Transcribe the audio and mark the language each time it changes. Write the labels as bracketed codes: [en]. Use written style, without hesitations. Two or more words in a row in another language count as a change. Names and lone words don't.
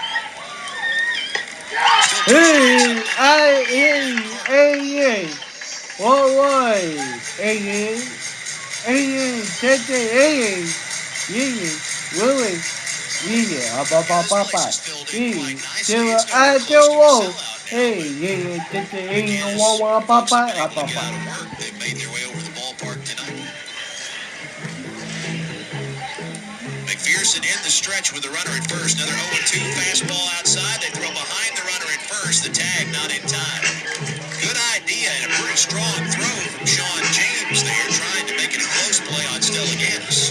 [en] Hey, I-N-A-N. 1-1. A-N. A-N. A-N. Yeah. Willie. Yeah. Ba-ba-ba-ba. Hey. Still I don't want. Hey. Yeah. A-N. 1-1. Ba-ba. They've made their way over the ballpark tonight. McPherson in the stretch with the runner at first. Another 0-2 fastball outside. They throw behind the runner at first. The tag not in time. Good idea and a pretty strong throw from Sean James there, trying to make it a close play on Stellaganis.